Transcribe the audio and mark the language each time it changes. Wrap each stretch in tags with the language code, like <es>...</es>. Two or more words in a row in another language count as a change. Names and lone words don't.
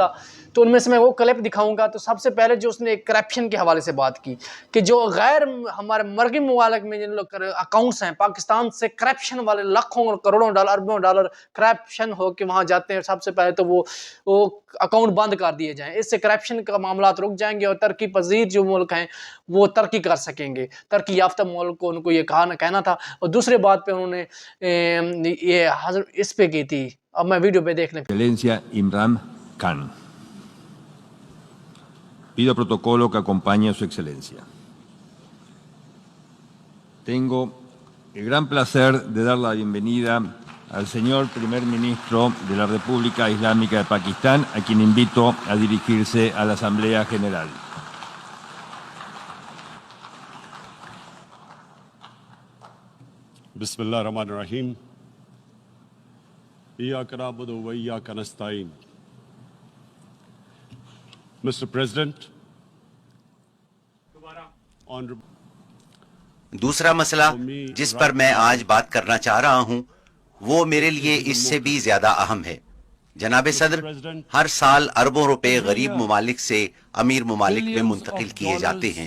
<ur>تو ان میں سے میں وہ کلپ دکھاؤں گا۔ تو سب سے پہلے جو اس نے کرپشن کے حوالے سے بات کی کہ جو غیر ہمارے مرگی ممالک میں جن لوگ اکاؤنٹس ہیں، پاکستان سے کرپشن والے لاکھوں اور کروڑوں ڈالر، اربوں ڈالر کرپشن ہو کے وہاں جاتے ہیں، سب سے پہلے تو وہ اکاؤنٹ بند کر دیے جائیں. اس سے کرپشن کا معاملہ رک جائیں گے اور ترقی پذیر جو ملک ہیں وہ ترقی کر سکیں گے. ترقی یافتہ ملک کو ان کو یہ کہنا تھا۔ اور دوسری بات پہ انہوں نے یہ اس پہ کی تھی، اب میں ویڈیو پہ دیکھ لیں.</ur> <es>Excelencia Imran Khan. Pido protocolo que acompañe a Su Excelencia. Tengo el gran placer de dar la bienvenida al señor Primer Ministro de la República Islámica de Pakistán, a quien invito a dirigirse a la Asamblea General.</es> <ar>بسم الله الرحمن الرحيم إياك نعبد وإياك نستعين Mr.</ar> <ur>President, دوسرا مسئلہ جس پر میں آج بات کرنا چاہ رہا ہوں وہ میرے لیے اس سے بھی زیادہ اہم ہے. جناب صدر، ہر سال اربوں روپے غریب ممالک سے امیر ممالک میں منتقل کیے جاتے ہیں.</ur>